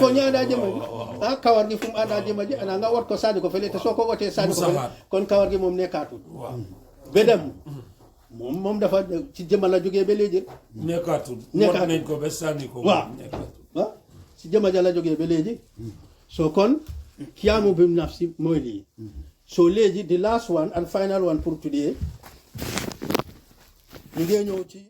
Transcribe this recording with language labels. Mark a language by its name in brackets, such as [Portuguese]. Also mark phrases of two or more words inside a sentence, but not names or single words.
[Wolof] jëma ji kawar gi fu mu àndaa jëma ji ana nga wat ko sànni ko fële te soo ko watee sànni ko fële kon kawar gi moom nekkaatul ba dem moom dafa ci jëma la jógee ba léegi nekkaatul nañ ko ba sànni ko waaw ci jëma ja la jógee ba léegi soo kon kiyaamu bi nafsi mooy lii soo léegi [English] the last one and final one [Wolof] pour today ñu ngee ñëw ci